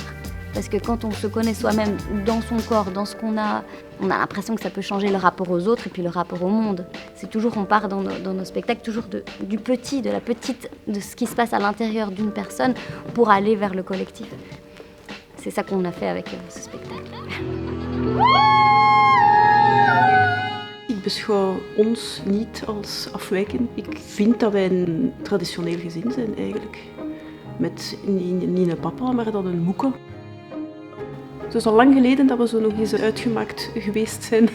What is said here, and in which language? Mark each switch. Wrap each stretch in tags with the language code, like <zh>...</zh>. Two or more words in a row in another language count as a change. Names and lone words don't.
<fr>Parce que quand on se connaît soi-même dans son corps, dans ce qu'on a, on a l'impression que ça peut changer le rapport aux autres et puis le rapport au monde. C'est toujours, on part dans nos spectacles, toujours du petit, de la petite, de ce qui se passe à l'intérieur d'une personne pour aller vers le collectif. C'est ça qu'on a fait avec ce spectacle.</fr> <nl>Ik beschouw ons niet als afwijkend. Ik vind dat wij een traditioneel gezin zijn eigenlijk. Met niet een papa, maar dan een moeke. Het is al lang geleden dat we zo nog eens uitgemaakt geweest zijn.</nl>